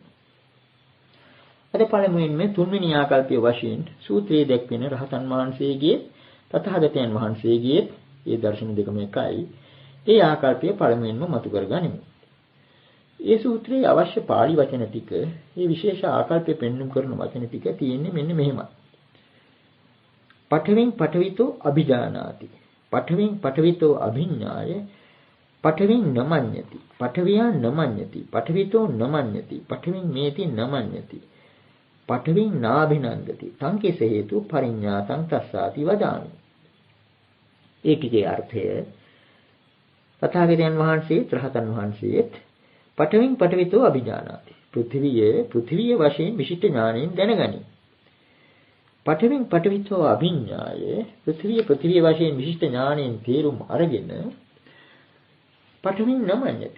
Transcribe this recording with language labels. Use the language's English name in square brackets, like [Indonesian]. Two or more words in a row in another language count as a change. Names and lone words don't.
[Sinhala] අද පළමුවෙන් මේ තුන්වෙනි ආකල්පයේ වශයෙන් සූත්‍රයේ දැක්වෙන රහතන් වහන්සේගේ තථාගතයන් වහන්සේගේ ඒ දර්ශන දෙකම එකයි. ඒ ආකල්පය පළමුවෙන්ම මතු කරගනිමු. ඒ සූත්‍රයේ අවශ්‍ය පාළි වචන ටික, මේ විශේෂ ආකල්පය පෙන්වුම් කරන වචන ටික තියෙන්නේ මෙන්න මෙහෙමයි. [Pali] පඨවින් පඨවිතෝ අභිජානාති. පඨවින් පඨවිතෝ අභිඥාය. පඨවින් නමඤ්ඤති. පඨවියා නමඤ්ඤති. පඨවිතෝ නමඤ්ඤති. පඨවින් මේති නමඤ්ඤති. පඨවින් නාභිනන්දති. සංකේස හේතු පරිඤ්ඤාතං තස්සාති වදාමි. [Sinhala] ඒකේ අර්ථය තථාගතයන් වහන්සේ රහතන් වහන්සේත් [Pali] පඨවින් පඨවිතෝ අභිජානාති. [Sinhala] පෘථිවිය වශයෙන් විශිෂ්ට ඥාණයෙන් දැනගනි. [Pali] පඨවින් පඨවිතෝ අභිඥාය. [Sinhala] පෘථිවිය වශයෙන් විශිෂ්ට ඥාණයෙන් තේරුම් අරගෙන [Pali] පඨවින් නමඤ්ඤති.